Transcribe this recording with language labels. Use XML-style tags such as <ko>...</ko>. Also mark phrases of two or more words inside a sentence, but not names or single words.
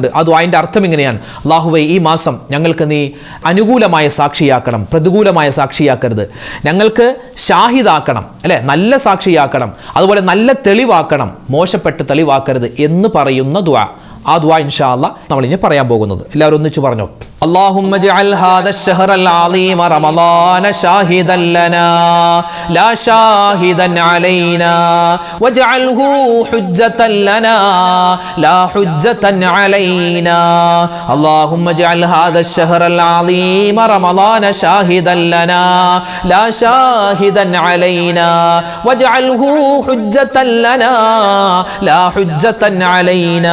<ml>ആ ദുആൻ്റെ അർത്ഥം ഇങ്ങനെയാണ്: അല്ലാഹുവേ, ഈ മാസം ഞങ്ങൾക്ക് നീ അനുകൂലമായ സാക്ഷിയാക്കണം, പ്രതികൂലമായ സാക്ഷിയാക്കരുത്. ഞങ്ങൾക്ക് ഷാഹിദാക്കണം, അല്ലേ, നല്ല സാക്ഷിയാക്കണം. അതുപോലെ നല്ല തെളിവാക്കണം, മോശപ്പെട്ട തെളിവാക്കരുത് എന്ന് പറയുന്ന ദുആ. ആ ദുആ</ml> <ar>إن شاء الله</ar> <ml>നമ്മളിനി പറയാൻ പോകുന്നത്. എല്ലാവരും ഒന്നിച്ച് പറഞ്ഞോ.</ml> <ar>اللهم اجعل هذا الشهر العظيم رمضان شاهدا لنا لا شاهدا علينا واجعله حجة لنا لا حجة علينا. اللهم اجعل هذا الشهر العظيم رمضان شاهدا لنا لا شاهدا علينا واجعله حجة لنا لا حجة علينا.</ar>